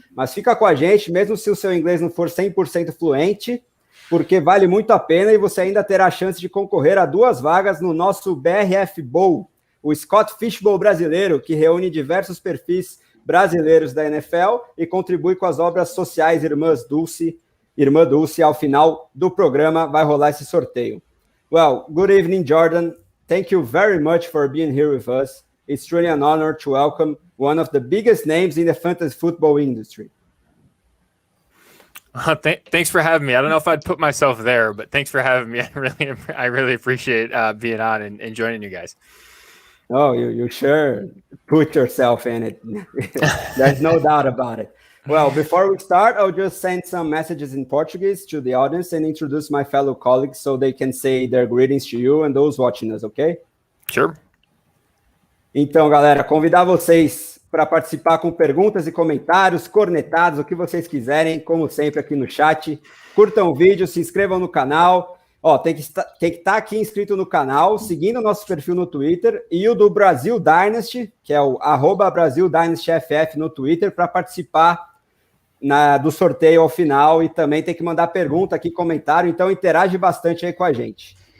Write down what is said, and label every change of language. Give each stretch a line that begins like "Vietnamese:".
Portuguese: Mas fica com a gente, mesmo se o seu inglês não for 100% fluente, porque vale muito a pena e você ainda terá a chance de concorrer a 2 vagas no nosso BRF Bowl, o Scott Fishbowl brasileiro, que reúne diversos perfis brasileiros da NFL e contribui com as obras sociais Irmã Dulce, ao final do programa vai rolar esse sorteio.
English: Well, good evening, Jordan. Thank you very much for being here with us. It's truly an honor to welcome one of the biggest names in the fantasy football industry. Thanks for having me. I don't know if I'd put myself there, but thanks for having me. I really appreciate being on and joining you guys. Oh, you sure put yourself in it. There's no doubt about it. Well, before we start, I'll just send some messages in Portuguese to the audience and introduce my fellow colleagues so they can say their greetings to you and those watching us, okay? Sure.
Portuguese: Então, galera, convidar vocês para participar com perguntas e comentários, cornetados, o que vocês quiserem, como sempre aqui no chat. Curtam o vídeo, se inscrevam no canal. Ó, tem que estar aqui inscrito no canal, seguindo o nosso perfil no Twitter e o do Brasil Dynasty, que é o @BrasilDynastyFF no Twitter, para participar do sorteio ao final, e também tem que mandar pergunta aqui, comentário, então interage bastante aí com a gente.